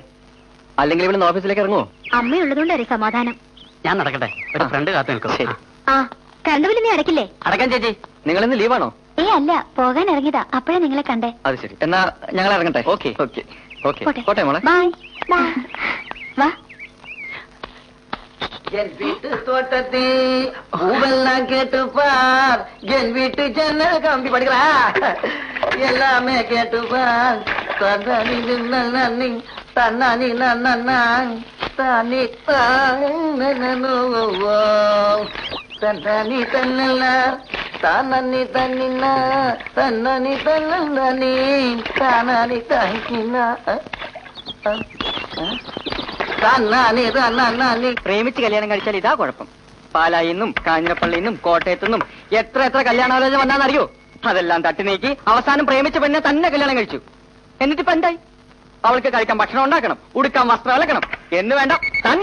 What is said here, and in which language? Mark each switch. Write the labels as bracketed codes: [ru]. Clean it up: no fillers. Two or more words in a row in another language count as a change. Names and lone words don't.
[ml] അല്ലെങ്കിൽ ഇവിടെ നിന്ന് ഓഫീസിലേക്ക് ഇറങ്ങുമോ? അമ്മയുള്ളതുകൊണ്ട് ഒരു സമാധാനം. ഞാൻ നടക്കട്ടെ, ഒരു ഫ്രണ്ട് കാത്തു നിൽക്കും. ശരി. കറണ്ട് ബില്ല് നീ അടക്കില്ലേ? അടക്കാൻ ചേച്ചി. നിങ്ങൾ ഇന്ന് ലീവാണോ? അല്ല, പോകാൻ ഇറങ്ങിയതാ. അപ്പോഴേ നിങ്ങളെ കണ്ടേ. അത് ശരി. എന്നാ ഞങ്ങൾ ഇറങ്ങട്ടെ. [en] okay okay okay. [ml] പോട്ടെ മോളെ. ബൈ. വാ. [ta] என் வீட்டு தோட்டத்தை பூவெல்லாம் கேட்டுப்பார், என் வீட்டு ஜன்னல் கம்பி படிக்கிறா எல்லாமே கேட்டுப்பார். தன்னானி நன்னி தன்னானி நன்னானி தன்னானி தன்னல்ல தானி தன்னினா தன்னானி தன்னி தானி தங்கினா [ml] പ്രേമിച്ച് കല്യാണം കഴിച്ചാൽ ഇതാ കുഴപ്പം. പാലായിന്നും കാഞ്ഞിരപ്പള്ളിന്നും കോട്ടയത്തുനിന്നും എത്ര കല്യാണാലോചന വന്നാന്നറിയോ? അതെല്ലാം തട്ടി നീക്കി അവസാനം പ്രേമിച്ച പെണ്ണെ തന്നെ കല്യാണം കഴിച്ചു. എന്നിട്ടിപ്പോ എന്തായി? അവൾക്ക് കഴിക്കാൻ ഭക്ഷണം ഉണ്ടാക്കണം, ഉടുക്കാൻ വസ്ത്രം അലക്കണം എന്ന് വേണ്ട തന്നെ